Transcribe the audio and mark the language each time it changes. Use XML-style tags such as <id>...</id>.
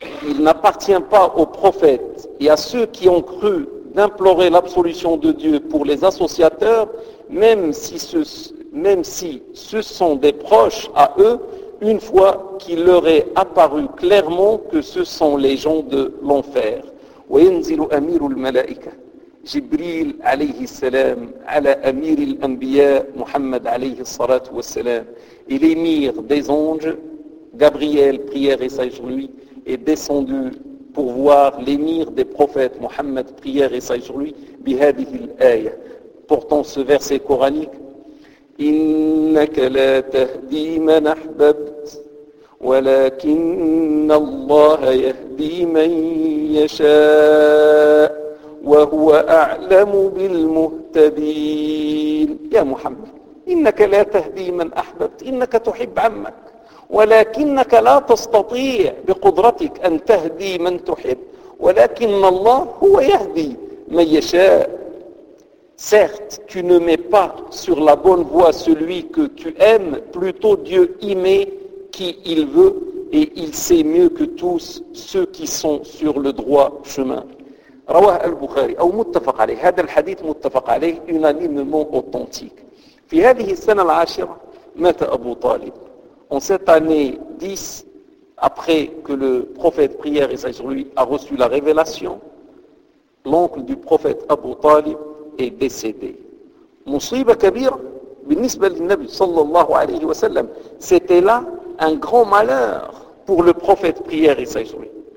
<fr>Il n'appartient pas aux prophètes et à ceux qui ont cru d'implorer l'absolution de Dieu pour les associateurs, même si ce sont des proches à eux, une fois qu'il leur est apparu clairement que ce sont les gens de l'enfer.</fr> <ar>وينزل أمير الملائكة جبريل عليه السلام على أمير الأنبياء محمد عليه الصلاة والسلام.</ar> <fr>Et l'émir des anges, Gabriel, prière et sage lui, est descendu pour voir l'émir des prophètes, Mohammed, prière et sage lui,</fr> <ar>بهذه الآية.</ar> <fr>Portant ce verset coranique,</fr> <ar>إنك لا تهدي من أحببت ولكن الله يهدي من يشاء وهو أعلم بالمهتدين. يا محمد إنك لا تهدي من أحببت، إنك تحب عمك، ولكنك لا تستطيع بقدرتك أن تهدي من تحب، ولكن الله هو يهدي من يشاء.</ar> <fr>Certes, tu ne mets pas sur la bonne voie celui que tu aimes, plutôt Dieu y met qui il veut, et il sait mieux que tous ceux qui sont sur le droit chemin.</fr> <ar>رواه البخاري أو متفق عليه. هذا الحديث متفق عليه</ar> <fr>unanimement authentique.</fr> <ar>في هذه السنة العاشرة مات أبو طالب.</ar> <fr>En cette année 10, après que le prophète prière et sage lui a reçu la révélation, l'oncle du prophète Abu Talib est décédé.</fr> <ar>مصيبة كبيرة بالنسبة للنبي صلى الله عليه وسلم.</ar> <fr>C'était là un grand malheur pour le prophète prière et sage lui.</fr>